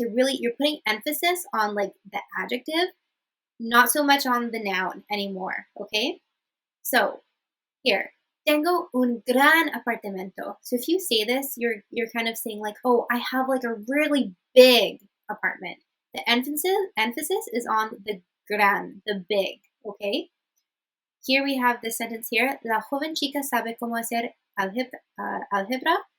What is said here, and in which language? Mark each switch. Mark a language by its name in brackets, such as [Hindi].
[English] To really, you're putting emphasis on like the adjective, not so much on the noun anymore, okay? So here, [Spanish] tengo un gran apartamento. [English] So if you say this, you're kind of saying like, oh, I have like a really big apartment. The emphasis is on the gran, the big, okay? Here we have this sentence here. [Spanish] La joven chica sabe cómo hacer álgebra.